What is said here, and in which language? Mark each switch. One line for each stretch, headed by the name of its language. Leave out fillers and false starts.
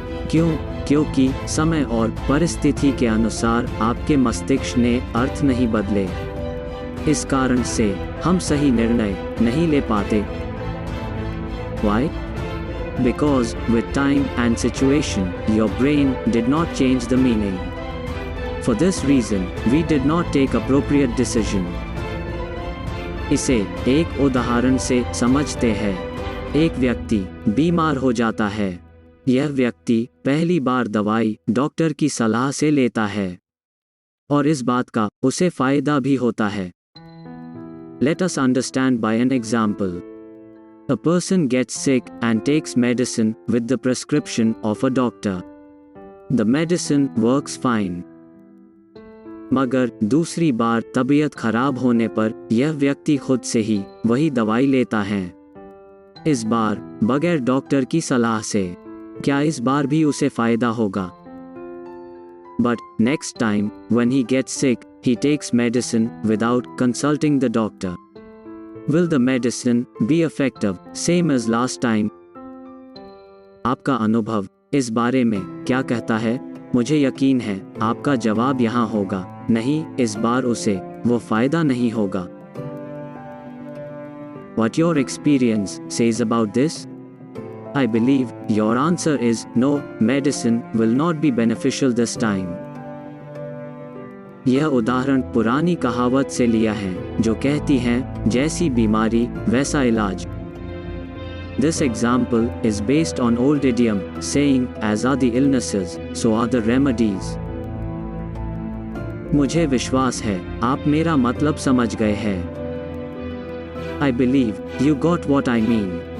Hindi: क्यों? क्योंकि समय और परिस्थिति के अनुसार आपके मस्तिष्क ने अर्थ नहीं बदले। इस कारण से हम सही निर्णय नहीं ले पाते।
English: Why? Because with time and situation, your brain did not change the meaning. For this reason, we did not take appropriate decision.
Hindi: इसे एक उदाहरण से समझते हैं। एक व्यक्ति बीमार हो जाता है। यह व्यक्ति पहली बार दवाई डॉक्टर की सलाह से लेता है, और इस बात का उसे फायदा भी होता है।
English: Let us understand by an example. A person gets sick and takes medicine with the prescription of a doctor. The medicine works fine.
Hindi: मगर दूसरी बार तबीयत खराब होने पर यह व्यक्ति खुद से ही वही दवाई लेता है, इस बार बगैर डॉक्टर की सलाह से। क्या इस बार भी उसे फायदा होगा?
English: But next time when he gets sick, he takes medicine without consulting the doctor. Will the medicine be effective same as last time?
Hindi: आपका अनुभव इस बारे में क्या कहता है? मुझे यकीन है आपका जवाब यहाँ होगा, नहीं, इस बार उसे वो फायदा नहीं होगा।
English: What your experience says about this? I believe your answer is no, medicine will not be beneficial this time.
Hindi: यह उदाहरण पुरानी कहावत से लिया है जो कहती है, जैसी बीमारी वैसा इलाज।
English: This example is based on old idiom saying, as are the illnesses, so are the remedies.
Hindi: मुझे विश्वास है आप मेरा मतलब समझ गए हैं।
English: I believe you got what I mean.